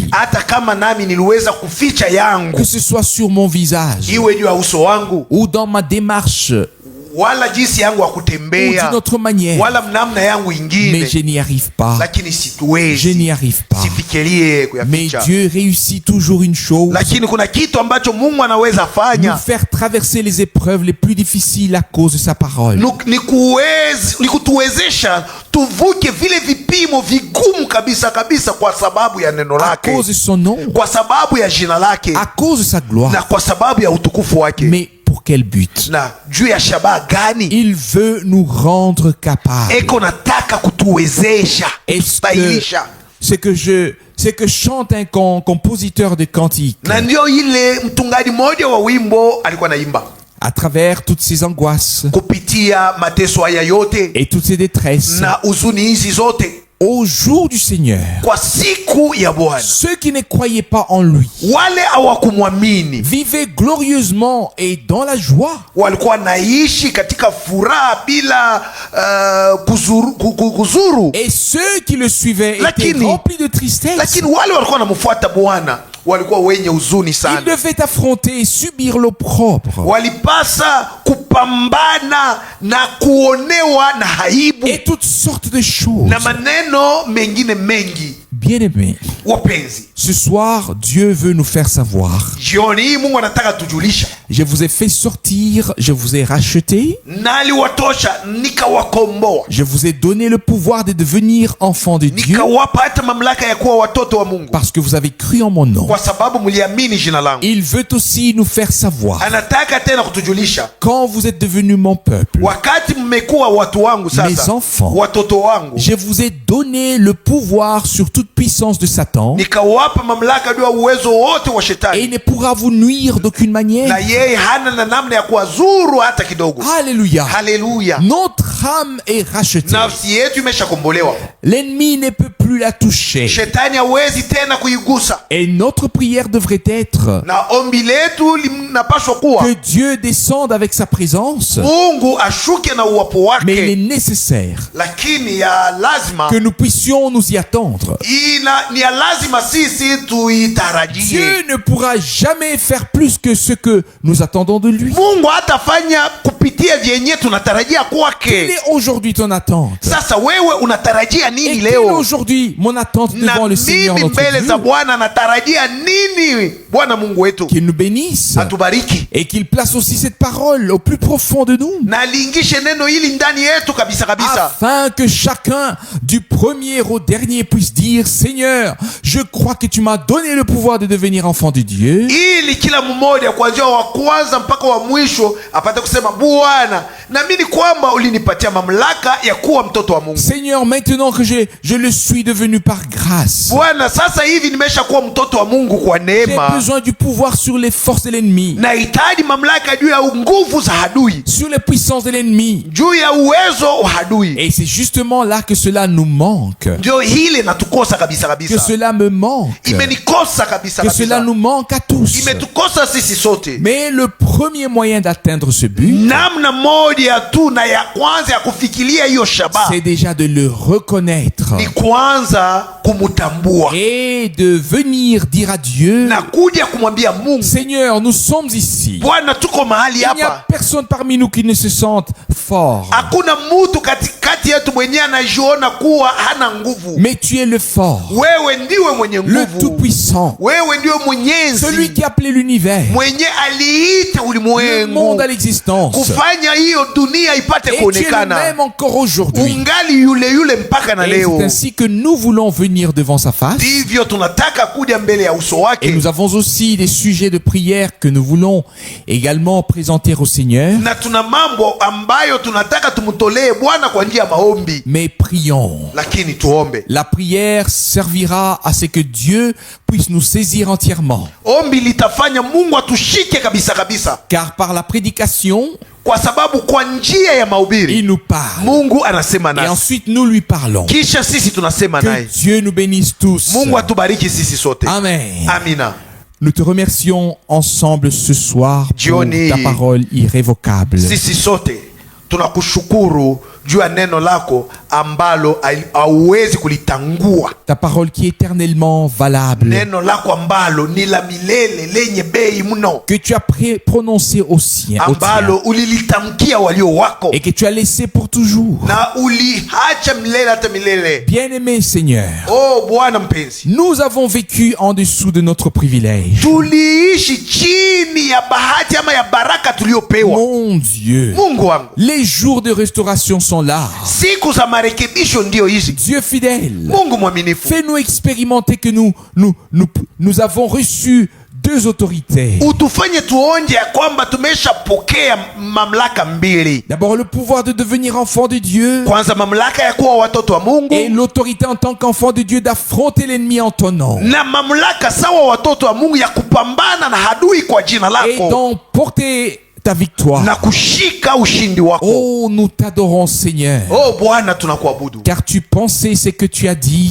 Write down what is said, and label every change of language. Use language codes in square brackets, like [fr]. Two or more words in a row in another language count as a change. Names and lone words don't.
[sw] hata kama nami niliweza kuficha yangu, [fr] que ce soit sur mon visage, [sw] iwe juu ya uso wangu, [fr] ou dans ma démarche, [sw] wala jinsi yangu ya [fr] ou [sw] kutembea, [fr] d'une autre manière, [sw] wala namna yangu ingine, [fr] mais je n'y arrive pas. [sw] lakini situwezi, [fr] Je n'y arrive pas. [sw] sifikirie [fr] Mais [sw] kuyaficha. [fr] Dieu réussit toujours une chose: [sw] Lakini kuna kitu ambacho Mungu anaweza [fr] nous [sw] fanya, [fr] faire traverser les épreuves les plus difficiles à cause de sa parole. [sw] ni kutuwezesha tuvuke vile vipimo vigumu kabisa kabisa kwa sababu ya neno [fr] À [sw] lake, [fr] cause de son nom, [sw] kwa sababu ya jina lake, [fr] à cause de sa [sw] na [fr] gloire. [sw] kwa sababu ya utukufu wake. [fr] Mais pour quel but? [sw] Na juu ya shabaha gani? [fr] Il veut nous rendre capables. [sw] Eko nataka kutuwezesha, [fr] Est-ce que [sw] kutustahilisha. [fr] c'est que chante un compositeur de cantiques [sw] Na ndio ile mtungaji mmoja wa wimbo alikuwa naimba [fr] à travers toutes ces angoisses [sw] kupitia mateso haya yote [fr] et toutes ces détresses. [sw] na huzuni hizi zote, [fr] Au jour du Seigneur, [sw] kwa siku ya Bwana, [fr] ceux qui ne croyaient pas en lui [sw] wale hawakumwamini [fr] vivaient glorieusement et dans la joie. [sw] walikuwa naishi katika furaha bila kuzuru. [fr] Et ceux qui le suivaient étaient [sw] Lakini- [fr] remplis de tristesse. [sw] Lakini wale walikuwa wanamfuata Bwana walikuwa wenye huzuni [fr] Ils [sw] sana, [fr] devaient affronter et subir l'opprobre [sw] walipasa kupambana na kuonewa na aibu [fr] et toutes sortes de choses. [sw] na maneno mengine mengi. [fr] Bien-aimés, [sw] Wapenzi, [fr] ce soir, Dieu veut nous faire savoir: [sw] jioni hii Mungu anataka tujulisha, [fr] je vous ai fait sortir, je vous ai racheté, [sw] naliwatosha nikawakomboa, [fr] je vous ai donné le pouvoir de devenir enfants de Dieu [sw] nikawapa hata mamlaka ya kuwa watoto wa Mungu, [fr] parce que vous avez cru en mon nom. [sw] kwa sababu mliamini jina langu. [fr] Il veut aussi nous faire savoir: [sw] Anataka tena kutujulisha, [fr] quand vous êtes devenus mon peuple, [sw] wakati mmekuwa watu wangu [fr] mes [sw] sasa, [fr] enfants, [sw] watoto wangu, [fr] je vous ai donné le pouvoir sur toute puissance de Satan [sw] nikawapa mamlaka juu ya uwezo wote wa [fr] et il [sw] shetani, [fr] ne pourra vous nuire d'aucune manière. [sw] na yeye hana na namna ya kuwazuru hata kidogo. [fr] Alléluia. [sw] Haleluya! [fr] Notre âme est rachetée. [sw] Nafsi yetu imeshakombolewa, [fr] L'ennemi ne peut plus la toucher. [sw] shetani hawezi tena kuigusa, [fr] Et notre prière devrait être [sw] na ombi letu linapaswa kuwa [fr] que Dieu descende avec sa présence, [sw] Mungu ashuke na uwapo [fr] mais il est [sw] wake, [fr] nécessaire [sw] lakini ya lazima [fr] que nous puissions nous y attendre. [sw] ni ya lazima sisi tuitarajie. [fr] Dieu ne pourra jamais faire plus que ce que nous attendons de lui. [sw] Mungu hatafanya kupitia vyenye tunatarajia [fr] Quelle [sw] kwake. [fr] est aujourd'hui ton attente? [sw] Sasa wewe unatarajia [fr] Et [sw] nini [fr] quelle est [sw] leo? [fr] aujourd'hui mon attente [sw] Na [fr] devant le Seigneur [sw] mimi [fr] notre [sw] mbele za [fr] Dieu? [sw] Bwana natarajia nini? Bwana Mungu wetu [fr] Qu'il nous bénisse [sw] atubariki [fr] et qu'il place aussi cette parole au plus profond de nous, [sw] na aliingishe neno hili ndani yetu kabisa kabisa, [fr] afin que chacun du premier au dernier puisse dire: Seigneur, je crois que tu m'as donné le pouvoir de devenir enfant de Dieu. [sw] ili kila mmoja kuanzia wa kwanza mpaka wa mwisho apate kusema, Bwana, naamini kwamba ulinipatia mamlaka ya kuwa mtoto wa Mungu. [fr] Seigneur, maintenant que je le suis devenu par grâce, [sw] Bwana, sasa hivi nimesha kuwa mtoto wa Mungu kwa [fr] j'ai [sw] neema, [fr] besoin du pouvoir sur les forces de l'ennemi, [sw] nahitaji mamlaka juu ya nguvu za adui, [fr] sur les puissances de l'ennemi. [sw] juu ya uwezo wa adui. [fr] Et c'est justement là que cela nous manque, [sw] Ndio hili natukosa kabisa [fr] que [sw] kabisa, [fr] cela me manque, [sw] imenikosa kabisa [fr] que cela [sw] kabisa, [fr] nous manque à tous. [sw] imetukosa sisi sote. [fr] Mais le premier moyen d'atteindre ce but, [sw] Namna moja tu na ya kwanza ya kufikiria hiyo shabaha [fr] c'est déjà de le reconnaître [sw] ni kwanza kumutambua [fr] et de venir dire à Dieu: [sw] na kuja kumwambia Mungu, [fr] Seigneur, nous sommes ici. [sw] Bwana, tuko mahali [fr] Il n'y a [sw] hapa, [fr] personne parmi nous qui ne se sente fort, [sw] hakuna mtu katikati yetu mwenyewe anajiona kuwa hana nguvu. [fr] mais tu es le fort, [sw] Wewe ndiwe mwenye [fr] le [sw] nguvu, [fr] tout-puissant, [sw] wewe ndiwe [fr] celui [sw] mwenyezi, [fr] qui a appelé l'univers, [sw] mwenye aliita [fr] le monde [sw] ulimwengu [fr] à l'existence. [sw] kufanya hiyo dunia ipate [fr] Et tu es le [sw] kuonekana. [fr] même encore aujourd'hui. [sw] Ungali yule yule mpaka na [fr] Et [sw] leo. [fr] c'est ainsi que nous voulons venir devant sa face. [sw] Ndivyo tunataka kuja mbele ya uso [fr] Et [sw] wake, [fr] nous avons aussi des sujets de prière que nous voulons également présenter au Seigneur. [sw] na tuna mambo ambayo tunataka tumtolee Bwana kwa njia ya maombi, [fr] Mais prions. [sw] lakini tuombe. [fr] La prière servira à ce que Dieu puisse nous saisir entièrement. [sw] Ombi litafanya Mungu atushike kabisa kabisa, [fr] Car par la prédication, [sw] kwa sababu kwa njia ya mahubiri [fr] il nous parle. [sw] Mungu anasema [fr] Et [sw] nasi, [fr] ensuite, nous lui parlons. [sw] kisha sisi tunasema [fr] Que [sw] naye. [fr] Dieu nous bénisse tous. [sw] Mungu atubariki sisi sote. [fr] Amen. [sw] Amina. [fr] Nous te remercions ensemble ce soir pour [sw] Jioni, [fr] ta parole irrévocable. [sw] sisi sote tunakushukuru juu ya neno lako ambalo hauwezi kulitangua. [fr] Ta parole qui est éternellement valable. [sw] Neno lako ambalo ni la milele lenye bei mno, [fr] Que tu as prononcé aux siens. [sw] ambalo ulilitamkia walio wako [fr] Et que tu as laissé pour toujours. [sw] na uliacha milele hata milele. [fr] Bien-aimé Seigneur, [sw] Oh Bwana mpenzi, [fr] nous avons vécu en dessous de notre privilège. [sw] tuliishi chini ya bahati ama ya baraka tuliopewa. [fr] Mon Dieu, [sw] Mungu wangu, [fr] les jours de restauration sont là. [sw] siku za marekebisho ndio hizi. [fr] Dieu fidèle, [sw] Mungu mwaminifu, [fr] fais-nous expérimenter que nous avons reçu deux autorités. [sw] utufanye tuonje ya kwamba tumeshapokea mamlaka mbili. [fr] D'abord le pouvoir de devenir enfant de Dieu [sw] Kwanza mamlaka ya kuwa watoto wa Mungu, [fr] et l'autorité en tant qu'enfant de Dieu d'affronter l'ennemi en ton nom [sw] na mamlaka sawa watoto wa Mungu ya kupambana na adui kwa jina [fr] et [sw] lako [fr] d'emporter ta victoire. [sw] na kushika ushindi wako. [fr] Oh, nous t'adorons Seigneur, [sw] Oh Bwana, tunakuabudu [fr] car tu pensais ce que tu as dit